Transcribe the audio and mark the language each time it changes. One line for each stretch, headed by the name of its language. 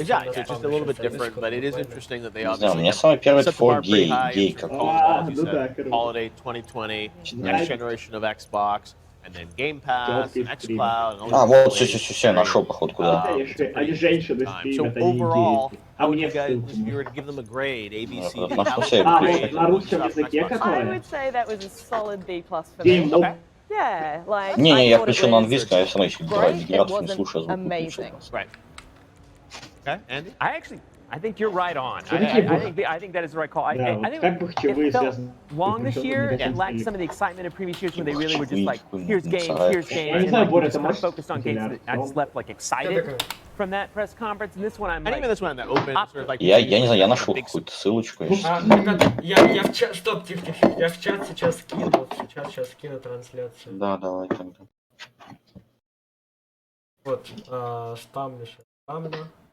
English: It's just a little bit different, but it is interesting that they obviously.
Russian: У меня самый первый 4Gay какой-то.
English: Holiday 2020, next generation of Xbox, and then Game Pass, and XCloud. And
Russian: all вот, все, нашел, походу, куда.
English: So overall, how would you guys, if you were to give them a grade, A, B, C, D, I would say that was a solid B+ for me. Okay. Yeah, like.
Russian: Не, я включил на английском, я сам еще дегенератов не слушаю,
English: amazing. Right. Okay, Andy? I actually I think you're right on. I think that is the right call. I think it felt long this year. It lacked some of the excitement of previous years when they really were just like, here's games, and like, you just kind of focused on games. That I just left like excited from that press conference. And this one, I'm like, even this one that open, sort of like.
Russian: Я не знаю, я нашел какую-то ссылочку. Ребята, я в чат, стоп, тихо, я в чат сейчас скину, сейчас скину трансляцию. Да, давай тогда. Вот, спамлю сейчас, спамлю.